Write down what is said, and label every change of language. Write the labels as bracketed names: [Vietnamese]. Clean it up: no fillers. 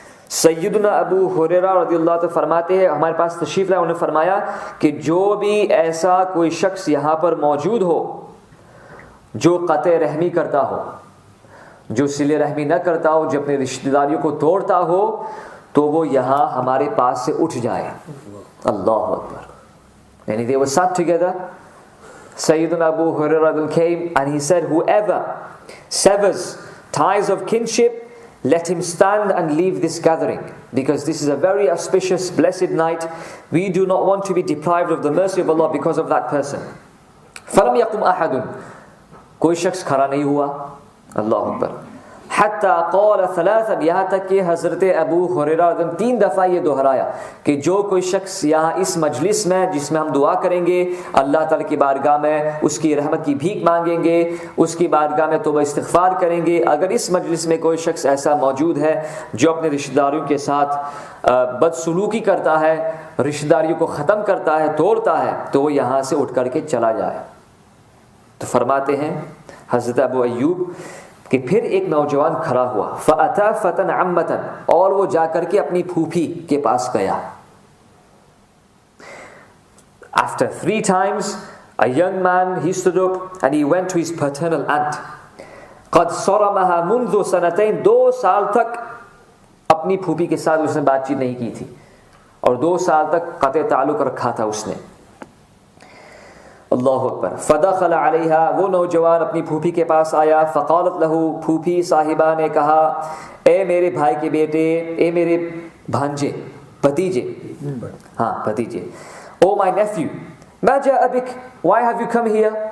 [Urdu] سیدنا ابو ہریرہ رضی اللہ تعالیٰ فرماتے ہیں ہمارے پاس تشریف لائے, انہوں نے فرمایا کہ جو بھی ایسا کوئی شخص یہاں پر موجود ہو جو قطع رحمی کرتا ہو, جو صلہ رحمی نہ کرتا ہو, جو اپنے رشتہ داریوں کو توڑتا ہو, تو وہ یہاں ہمارے پاس سے اٹھ جائے. اللہ اکبر. یعنی [English] they were sat together. Sayyidina Abu Hurairah came and he said whoever severs ties of kinship, let him stand and leave this gathering, because this is a very auspicious blessed night. We do not want to be deprived of the mercy of Allah because of that person. [Arabic] فَلَمْ يَقُمْ أَحَدٌ. [Urdu] کوئی شخص کھڑا نہیں ہوا. اللہ اکبر. [Arabic] حتی قال ثلاثا, [Urdu] یہاں تک کہ حضرت ابو ہریرہ 3 دفعہ یہ دہرایا کہ جو کوئی شخص یہاں اس مجلس میں جس میں ہم دعا کریں گے, اللہ تعالیٰ کی بارگاہ میں اس کی رحمت کی بھیک مانگیں گے, اس کی بارگاہ میں توبہ استغفار کریں گے, اگر اس مجلس میں کوئی شخص ایسا موجود ہے جو اپنے رشتہ داریوں کے ساتھ بدسلوکی کرتا ہے, رشتہ داریوں کو ختم کرتا ہے, توڑتا ہے, تو وہ یہاں سے اٹھ کر کے چلا جائے. تو فرماتے ہیں حضرت ابو ایوب کہ پھر ایک نوجوان کھڑا ہوا [Arabic] فَأَتَى فَتًى عَمَّةً [Urdu] اور وہ جا کر کے اپنی پھوپھی کے پاس گیا. [English] After 3 times a young man he stood up and he went to his paternal aunt. [Arabic] قَدْ صَرَمَهَا مُنْذُ سَنَتَيْن [Urdu] 2 سال تک اپنی پھوپھی کے ساتھ اس نے بات چیت نہیں کی تھی اور 2 سال تک قطع تعلق رکھا تھا اس نے. اللہ اکبر. [Arabic] فدخل علیہا [Urdu] وہ نوجوان اپنی پھوپھی کے پاس آیا. [Arabic] فقالت لہو [Urdu] پھوپھی صاحبہ نے کہا اے میرے بھائی کے بیٹے, اے میرے بھانجے بھتیجے, ہاں بھتیجے, [English] oh my nephew [Arabic] ما جاء بک [English] why have you come here.